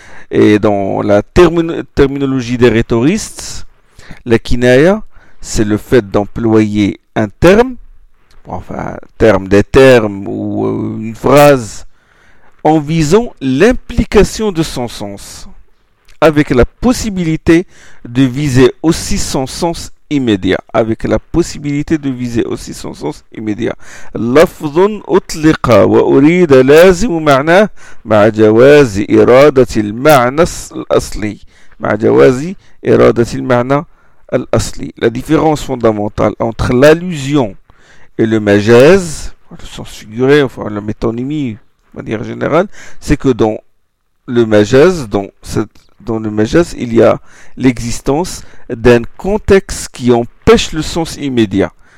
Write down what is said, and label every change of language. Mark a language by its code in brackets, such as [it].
[fr] Et dans la terminologie des rhétoristes, la kinaya, c'est le fait d'employer un terme, enfin, terme des termes ou une phrase, en visant l'implication de son sens, avec la possibilité de viser aussi son sens immédiat, avec la possibilité de viser aussi son sens immédiat. [ar] لفظ أطلق وأريد لازم معناه مع جواز إرادة المعنى الأصلي. مع جواز إرادة المعنى الأصلي. [fr] La différence fondamentale entre l'allusion et le majaz, le sens figuré, enfin la métonymie de manière générale, c'est que dans le majaz, dans le majaz, il y a l'existence d'un contexte qui empêche le sens immédiat.